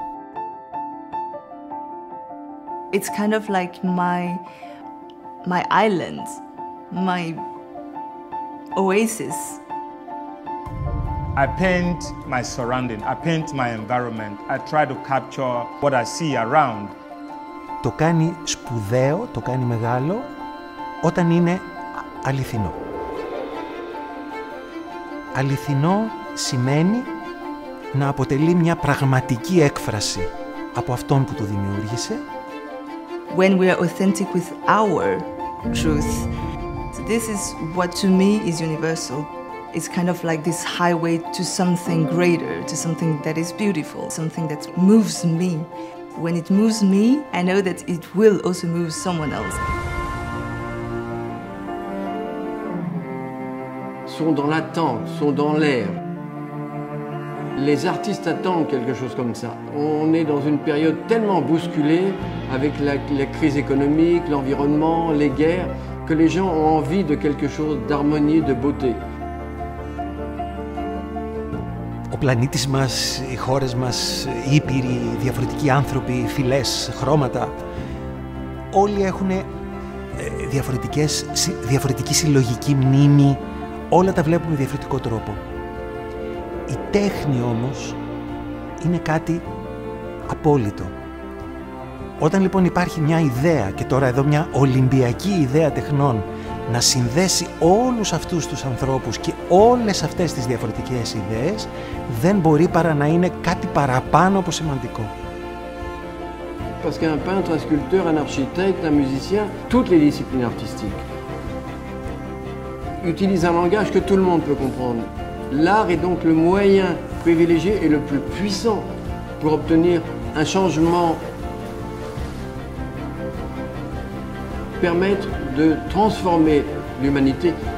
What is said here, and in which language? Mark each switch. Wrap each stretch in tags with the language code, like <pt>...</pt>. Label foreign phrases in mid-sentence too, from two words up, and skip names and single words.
<en>It's kind of like my island, my oasis. I paint my surrounding, I paint my environment. I try to capture what I see around.</en> <el>Το κάνει σπουδαίο, το κάνει μεγάλο, όταν είναι αληθινό. Αληθινό σημαίνει να αποτελεί μια πραγματική έκφραση από αυτόν που το δημιούργησε.</el> <en>When we are authentic with our truth, this is what to me is universal. It's kind of like this highway to something greater, to something that is beautiful, something that moves me. When it moves me, I know that it will also move someone else.</en> <fr>Sont dans l'attente, sont dans l'air. Les artistes attendent quelque chose comme ça. On est dans une période tellement bousculée avec la crise économique, l'environnement, les guerres, que les gens ont envie de quelque chose d'harmonie, de beauté.</fr> <el>Ο πλανήτης μας, οι χώρες μας, οι ήπειροι, διαφορετικοί άνθρωποι, φυλές, χρώματα, όλοι έχουν διαφορετική συλλογική μνήμη, όλα τα βλέπουμε με διαφορετικό τρόπο. Η τέχνη όμως είναι κάτι απόλυτο. Όταν λοιπόν υπάρχει μια ιδέα, και τώρα εδώ μια ολυμπιακή ιδέα τεχνών, να συνδέσει όλους αυτούς τους ανθρώπους και όλες αυτές τις διαφορετικές ιδέες, δεν μπορεί παρά να είναι κάτι παραπάνω από σημαντικό.</el> <fr>Parce qu'un peintre, un sculpteur, un architecte, un musicien, toutes les disciplines artistiques utilisent un langage que tout le monde peut comprendre. L'art est donc le moyen privilégié et le plus puissant pour obtenir un changement, permettre de transformer l'humanité.</fr>